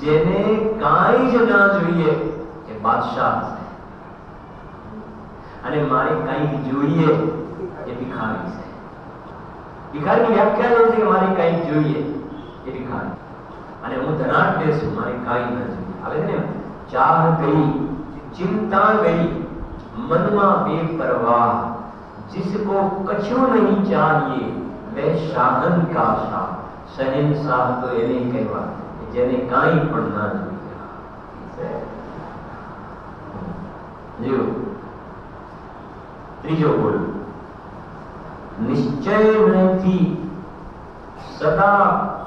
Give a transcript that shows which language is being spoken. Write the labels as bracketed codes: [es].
[gu] જેને કાંઈ જ ના જોઈએ એ બાદશાહ છે અને મારે કાંઈ જોઈએ એ ભિખારી છે. ભિખારીની વ્યાખ્યા એ છે કે મારે કાંઈ જોઈએ એ ભિખારી, અને હું ધનાઢ્ય છું, મારે કાંઈ ન જોઈએ. આવે છે ને, [hi] ચાહ ગઈ चिंता गई मन में बेपरवाह, जिसको कछु नहीं चाहिए वह शाहन का शाह. [gu] शहनशाह तो એને કહેવા જેને કાંઈ પણ ના જોઈએ. જો ત્રીજો બોલ, નિશ્ચય નથી સદા.